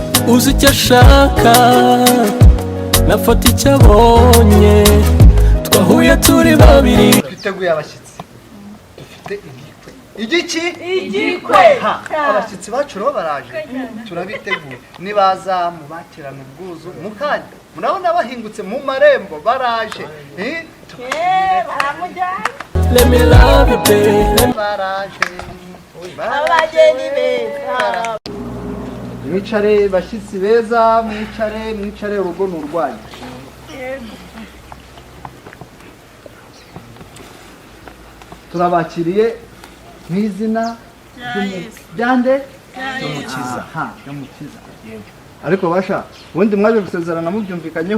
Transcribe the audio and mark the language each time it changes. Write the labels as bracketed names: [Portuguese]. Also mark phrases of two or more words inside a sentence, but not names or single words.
[Kinyarwanda] uzi icyo ashaka nafata icyo abonye twahuye turi babiri twiteguye abashyitsi dufite igikwe abashyitsi bacu rero baraje turabiteguye nibaza mubakirana ubwuzu mukanya murabona bahingutse mu marembo baraje [English] let me love you baby [Kinyarwanda] baraje abageni beza mwicare bashyitsi beza mwicare urugo ni urwanyu turabakiriye n'izina ryande ry'umukiza ariko basha ubundi mwaje gusezerana mubyumvikanyeho